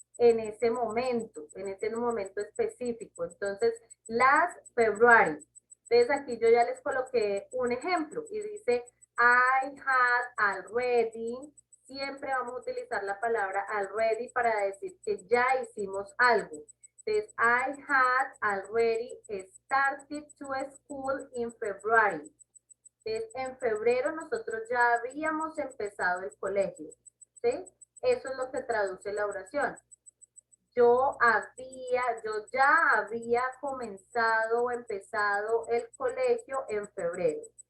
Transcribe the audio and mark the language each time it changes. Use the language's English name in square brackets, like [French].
[Spanish] En ese momento específico. Entonces, [English] last February. [Spanish] Entonces aquí yo ya les coloqué un ejemplo y dice, [English] I had already, [Spanish] siempre vamos a utilizar la palabra already para decir que ya hicimos algo. [English] Entonces, I had already started to school in February. [Spanish] Entonces, en febrero nosotros ya habíamos empezado el colegio, ¿sí? Eso es lo que traduce la oración. Yo ya había comenzado o empezado el colegio en febrero.